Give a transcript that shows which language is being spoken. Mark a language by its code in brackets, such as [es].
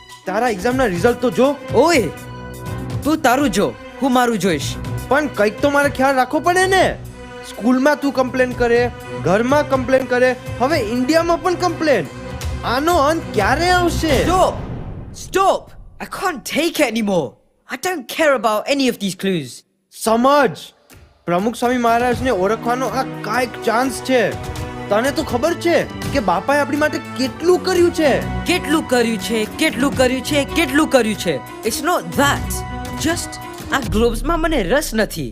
[gu] તારા એક્ઝામના રિઝલ્ટ તો જો. ઓય, તું તારું જો, હું મારું જોઈશ. પણ કંઈક તો મારે ખ્યાલ રાખવો પડે ને. સ્કૂલમાં તું કમ્પ્લેન કરે, ઘરમાં કમ્પ્લેન કરે, હવે ઇન્ડિયામાં પણ કમ્પ્લેન. આનો અંત ક્યારે આવશે? જો [en] Stop! I can't take it anymore. I don't care about any of these clues. [gu] સમજ પ્રમુખ સ્વામી મહારાજને ઓળખવાનો આ કાંઈક ચાન્સ છે. તને તો ખબર છે કે બાપાએ આપણી માટે કેટલું કર્યું છે. કેટલું કર્યું છે, કેટલું કર્યું છે, કેટલું કર્યું છે. [en] It's not that. [gu] Just આ ગ્લોબ્સમાં મને રસ નથી.